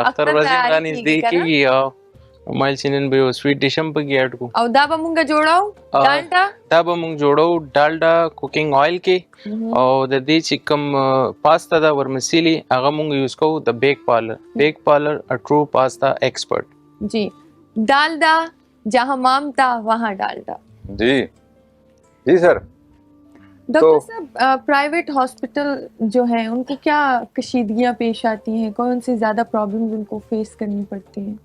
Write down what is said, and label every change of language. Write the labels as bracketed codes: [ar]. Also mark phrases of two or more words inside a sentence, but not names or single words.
[ps] اختر ورځې را نږدې کېږي او مایل چې نن به یو [en] sweet dish [ps] هم پکې اډ کړو. او دا به مونږ جوړو ډالډا دا به مونږ جوړو ډالډا کوکنګ آئل کې او د دې چې کوم پاستا دا ورمسیلی هغه مونږ یوز کوو د بیک پارلر [en] a true pasta expert. [ur] جی ڈالڈا جہاں مامتا وہاں ڈالڈا. جی جی سر. ڈاکٹر صاحب [en] private hospital [ur] جو ہیں ان کو کیا کشیدگیاں پیش آتی ہیں, کون سی زیادہ پرابلمز ان کو فیس کرنی پڑتی ہیں؟